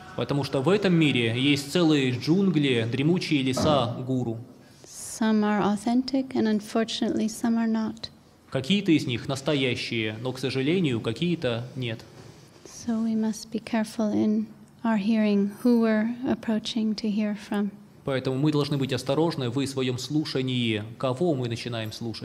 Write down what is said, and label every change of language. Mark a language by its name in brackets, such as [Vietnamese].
[Russian] Потому что в этом мире есть целые джунгли, дремучие леса гуру. [English] Some are authentic, and unfortunately, some are not. [Russian] Какие-то из них настоящие, но, к сожалению, какие-то нет. [English] So we must be careful in our hearing who we're approaching to hear from. [Russian] Поэтому мы должны быть осторожны в своем слушании, кого мы начинаем слушать.